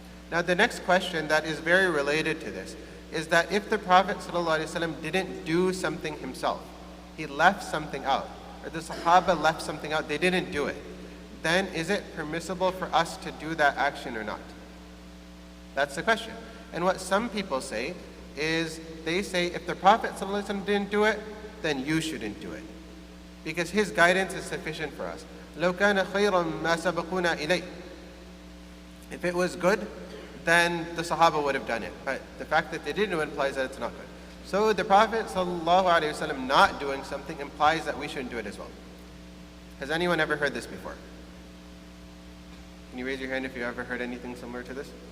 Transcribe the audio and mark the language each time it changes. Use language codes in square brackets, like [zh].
[en] Now the next question that is very related to this is that if the Prophet ﷺ didn't do something himself, he left something out, or the Sahaba left something out, they didn't do it, then is it permissible for us to do that action or not? That's the question. And what some people say is, they say if the Prophet ﷺ didn't do it, then you shouldn't do it, because his guidance is sufficient for us. [ar] لو كان خيرا ما سبقونا إليه. [en] If it was good, then the Sahaba would have done it. But the fact that they didn't implies that it's not good. So the Prophet ﷺ not doing something implies that we shouldn't do it as well. Has anyone ever heard this before? Can you raise your hand if you ever heard anything similar to this?